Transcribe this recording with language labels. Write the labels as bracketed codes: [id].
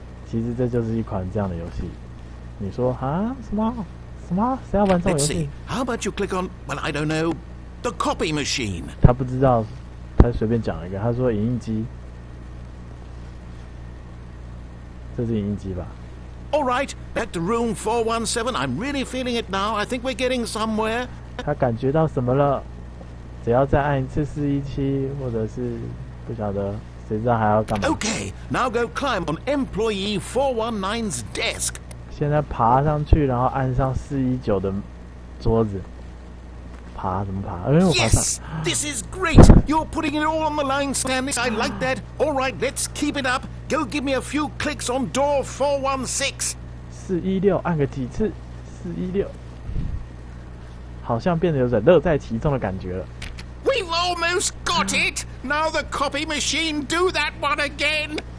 [zh] 其实这就是一款这样的游戏。你说啊？什么？谁要玩这种游 [en] Let's [zh] 戏 [en] see. How about you click on, well, I don't know, the copy machine? [zh] 他不知道，他随便讲了一个。他说影印机，这是影印机吧 [en] All right, back to room 417. I'm really feeling it now. I think we're getting somewhere. [zh] 他感觉到什么了？只要再按一次417，或者是不晓得，谁知道还要干嘛 [en] Okay, now go climb on employee 419's desk. [zh] 现在爬上去，然后按上419的桌子。爬怎么爬？我爬上。 [en] Yes, this is great. You're putting it all on the line, Stanley. I like that. All right, let's keep it up. Go give me a few clicks on door 416. [zh] 416按个几次？416，好像变得有点乐在其中的感觉了。 [en] We've almost got it. Now the copy machine, do that one again.